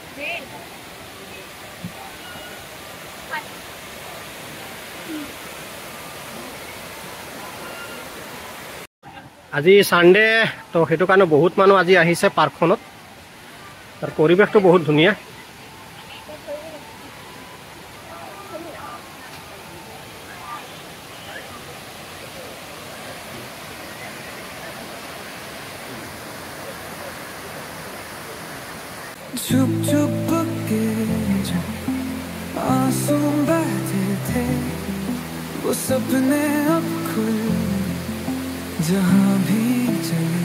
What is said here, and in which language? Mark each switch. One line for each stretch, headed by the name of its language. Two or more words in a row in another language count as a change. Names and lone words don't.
Assamese: আজি সানডে তো সেইটো কাৰণে বহুত মানুহ আজি আহিছে পাৰ্কখনত আৰু পৰিৱেশটো বহুত ধুনীয়া।
Hindi: चुप चुप के जब आंसू बहते थे, वो सपने अब खुल जहां भी चले।